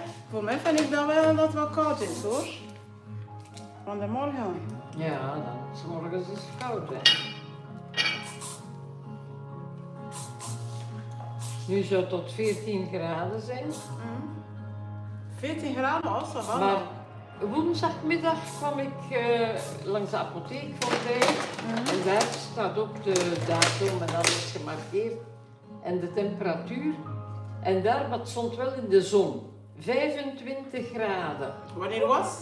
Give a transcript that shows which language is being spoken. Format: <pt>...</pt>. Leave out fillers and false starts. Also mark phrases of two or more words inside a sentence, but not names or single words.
<nl>Voor mij vind ik dan wel dat het wel koud is, hoor. Van de morgen. Ja, dan. 's morgens is het koud, hè. Nu zou het tot 14 graden zijn. 14 graden,</nl> <fr>oh, ça va.</fr> <nl>Maar woensdagmiddag kwam ik langs de apotheek van Dijk. En daar staat ook de datum en alles gemarkeerd. En de temperatuur. En daar wat stond wel in de zon. 25 graden. Wanneer was?</nl>